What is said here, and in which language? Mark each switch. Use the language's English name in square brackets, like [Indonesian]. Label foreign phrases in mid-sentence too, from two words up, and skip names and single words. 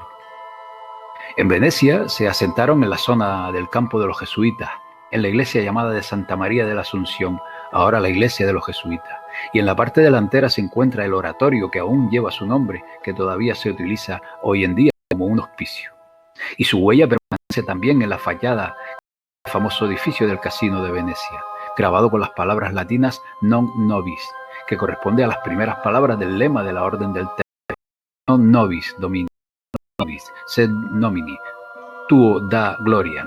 [Spanish] En Venecia se asentaron en la zona del campo de los jesuitas, en la iglesia llamada de Santa María de la Asunción, ahora la iglesia de los jesuitas, y en la parte delantera se encuentra el oratorio que aún lleva su nombre, que todavía se utiliza hoy en día como un hospicio. Y su huella permanece también en la fachada del famoso edificio del Casino de Venecia, grabado con las palabras latinas [Latin] non nobis, [Spanish] que corresponde a las primeras palabras del lema de la Orden del Temple: [Latin] non nobis domini, nobis sed nomini, tuo da gloriam.